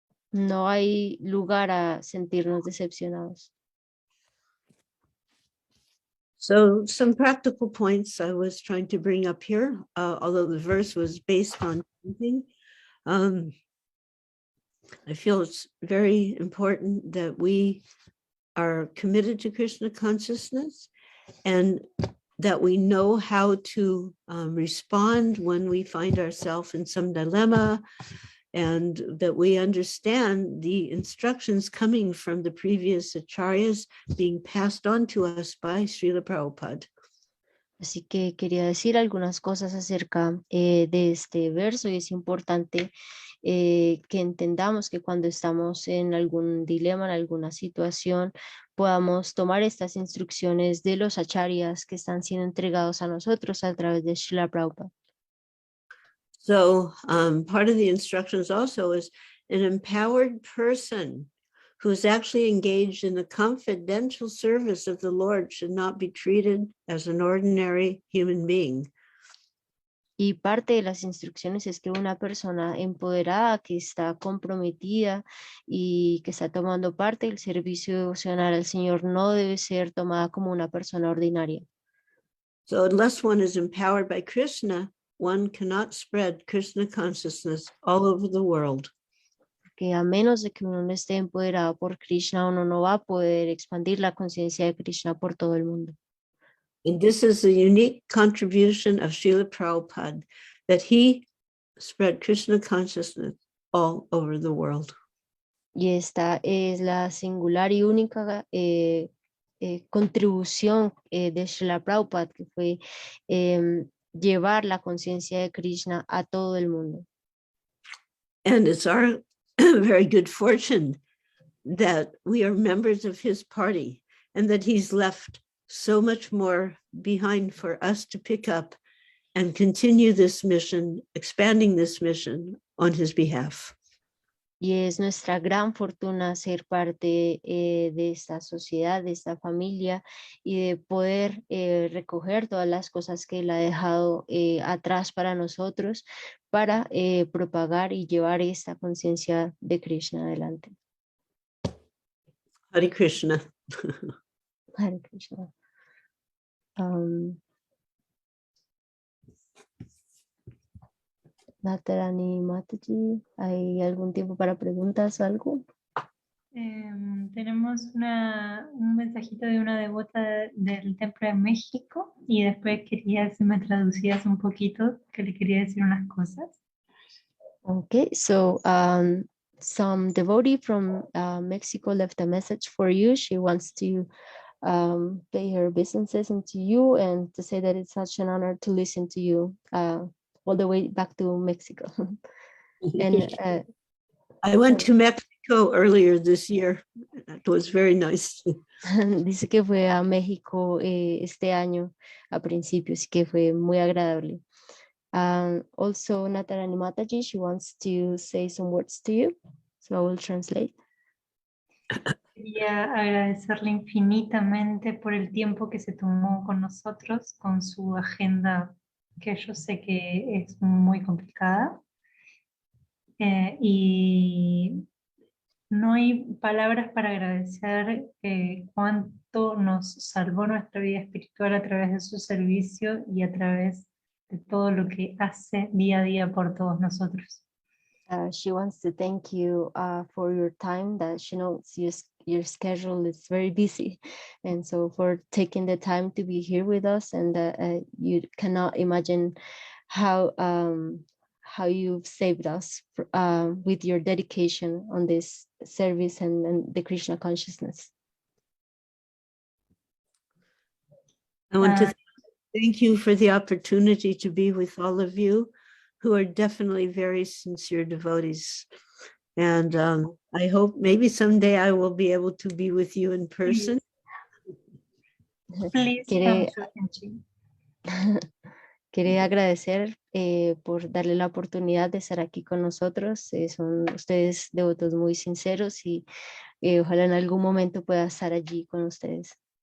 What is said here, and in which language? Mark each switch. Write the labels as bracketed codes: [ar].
[es] No hay lugar a sentirnos decepcionados. [en] So some practical points I was trying to bring up here, although the verse was based on something. I feel it's very important that we are committed to Krishna consciousness and that we know how to respond when we find ourselves in some dilemma, and that we understand the instructions coming from the previous acharyas being passed on to us by Srila Prabhupada. [es] Así que quería decir algunas cosas acerca de este verso, y es importante que entendamos que cuando estamos en algún dilema, en alguna situación, podamos tomar estas instrucciones de los acharyas que están siendo entregados a nosotros a través de Srila Prabhupada. [en] So part of the instructions also is an empowered person who is actually engaged in the confidential service of the Lord should not be treated as an ordinary human being. [es] Y parte de las instrucciones es que una persona empoderada que está comprometida y que está tomando parte del servicio devocional al Señor no debe ser tomada como una persona ordinaria. [en] So unless one is empowered by Krishna, one cannot spread Krishna consciousness all over the world. [es] Que a menos de que uno no esté empoderado por Krishna, uno no va a poder expandir la conciencia de Krishna por todo el mundo. [en] And this is a unique contribution of Srila Prabhupada, that he spread Krishna consciousness all over the world. [es] Y esta es la singular y única contribución de Srila Prabhupada, que fue llevar la conciencia de Krishna a todo el mundo. [en] And it's our very good fortune that we are members of his party and that he's left so much more behind for us to pick up and continue this mission, expanding this mission on his behalf. [es] Y es nuestra gran fortuna ser parte de esta sociedad, de esta familia, y de poder recoger todas las cosas que él ha dejado atrás para nosotros, para propagar y llevar esta conciencia de Krishna adelante. [sa] Hare Krishna. Hare Krishna. [es] Natarani Mataji, ¿hay algún tiempo para preguntas o algo? Tenemos un mensajito de una devota del Templo de México y después quería que me traducías un poquito, que le quería decir unas cosas. [en] Okay, so some devotee from Mexico left a message for you. She wants to pay her obeisances into you and to say that it's such an honor to listen to you all the way back to Mexico. And I went to Mexico earlier this year. It was very nice. [es] dice que fue a México este año a principios, así que fue muy agradable. [en] Also, Natarani Mataji, she wants to say some words to you, so I will translate. [es] Quería agradecerle infinitamente por el tiempo que se tomó con nosotros, con su agenda que yo sé que es muy complicada. Y no hay palabras para agradecer cuánto nos salvó nuestra vida espiritual a través de su servicio y a través de todo lo que hace día a día por todos nosotros. [en] She wants to thank you for your time, that she knows your schedule is very busy, and so for taking the time to be here with us, and you cannot imagine how you've saved us with your dedication on this service and the Krishna consciousness. I want to thank you for the opportunity to be with all of you who are definitely very sincere devotees. And I hope maybe someday I will be able to be with you in person. Please come to Kenchi. [es] Quería agradecer por darle la oportunidad de estar aquí con nosotros. Son ustedes devotos muy sinceros y ojalá en algún momento pueda estar allí con ustedes.